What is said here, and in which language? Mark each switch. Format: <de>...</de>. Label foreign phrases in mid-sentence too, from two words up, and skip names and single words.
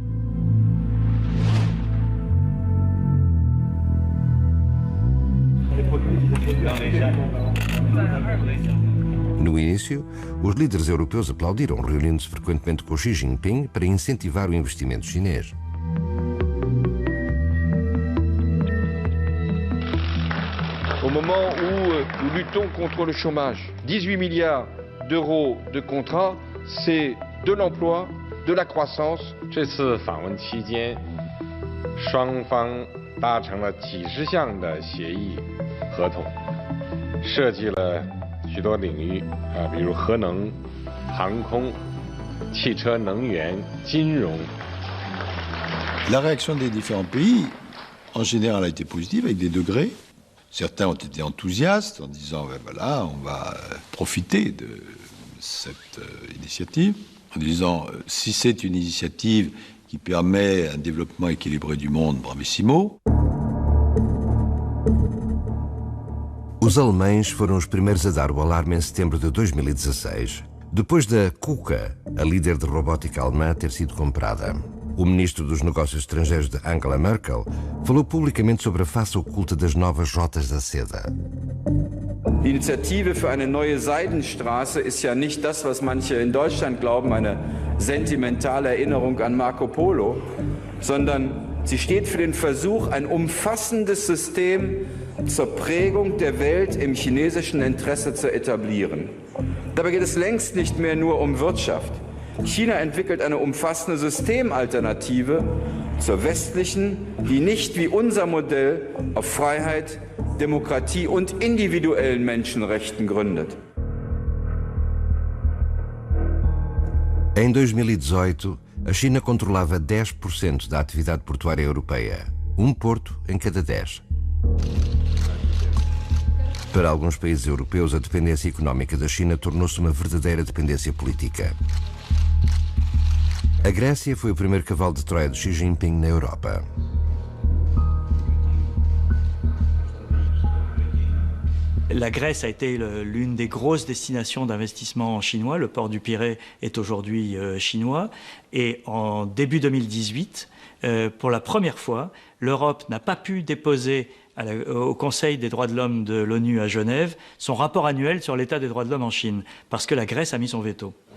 <pt>No início, os líderes europeus aplaudiram, reunindo-se frequentemente com Xi Jinping para incentivar o investimento chinês.</pt> <fr>Au moment où nous luttons contre le chômage, 18 milliards d'euros de contrats, c'est de l'emploi, de la croissance.</fr> <zh>这次访问期间，双方达成了几十项的协议合同，涉及了许多领域比如核能、航空、汽车能源、金融。</zh> <fr>La réaction des différents pays, en général, a été positive, avec des degrés. Certains ont été enthousiastes en disant ben voilà, on va profiter de cette initiative, en disant si c'est une initiative qui permet un développement équilibré du monde, bravissimo.</fr> <pt>Os alemães foram os primeiros a dar o alarme em setembro de 2016, depois da KUKA, a líder de robótica alemã, ter sido comprada. O ministro dos Negócios Estrangeiros de Angela Merkel falou publicamente sobre a face oculta das novas rotas da seda.</pt> <de>Die Initiative für eine neue Seidenstraße ist ja nicht das, was manche in Deutschland glauben, eine sentimentale Erinnerung an Marco Polo, sondern sie steht für den Versuch, ein umfassendes System zur Prägung der Welt im chinesischen Interesse zu etablieren. Dabei geht es längst nicht mehr nur um Wirtschaft. China entwickelt eine umfassende Systemalternative zur westlichen, die nicht wie unser Modell auf Freiheit, Demokratie und individuellen Menschenrechten gründet.</de> <pt>Em 2018, a China controlava 10% da atividade portuária europeia, um porto em cada 10. Para alguns países europeus, a dependência económica da China tornou-se uma verdadeira dependência política. A Grécia foi o primeiro cavalo de Troia de Xi Jinping na Europa.</pt> <fr>La Grèce a été l'une des grosses destinations d'investissement chinois. Le port du Pirée est aujourd'hui chinois. Et en début 2018, pour la première fois, l'Europe n'a pas pu déposer au Conseil des droits de l'homme de l'ONU à Genève son rapport annuel sur l'état des droits de l'homme en Chine, parce que la Grèce a mis son veto.</fr>